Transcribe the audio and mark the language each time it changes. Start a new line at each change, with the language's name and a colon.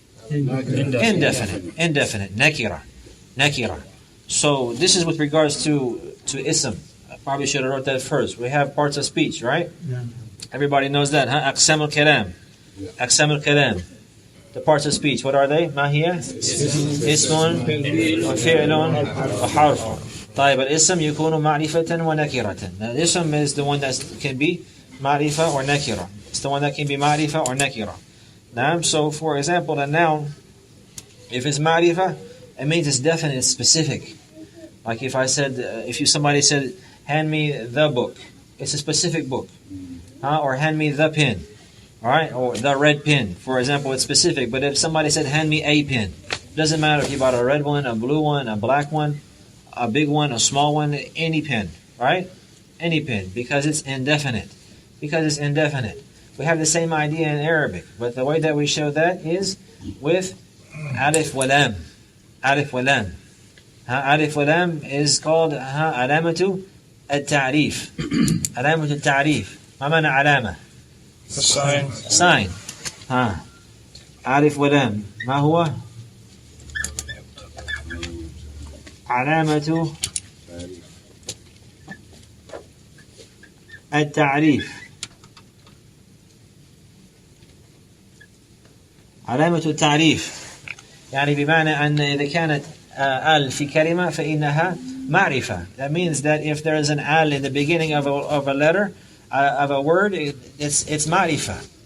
English: Indefinite. Nakira. So this is with regards to ism. I probably should have wrote that first. We have parts of speech, right? Yeah. Everybody knows that, huh? Aqsam al-kalam. The parts of speech, what are they?
Arabic: Ma hiya? Ismun, wa fi'lun, wa harfun. طيب الاسم يكون معرفة ونكرة.
English: Now, the ism is the one that can be ma'rifa or nakira. It's the one that can be ma'rifa or nakira. Now, so for example, the noun, if it's ma'rifa, it means it's definite, it's specific. Like if somebody said, hand me the book, it's a specific book. Or hand me the pen, all right, or the red pen. For example, it's specific. But if somebody said, hand me a pen, doesn't matter if you bought a red one, a blue one, a black one, a big one, a small one, any pen, right? Any pen, because it's indefinite. We have the same idea in Arabic, but the way that we show that is with alif wa lam. Alif wa lam. Alif wa lam is called alamatu at-ta'rif. Alamatu at-ta'rif.
Arabic: ما معنى علامة؟ sign. عارف ولام ما هو؟ علامة التعريف. علامة التعريف يعني بمعنى أن إذا كانت al في كلمة فإنها معرفة.
English: That means that if there is an al in the beginning of a letter, of a word, it's ma'rifa.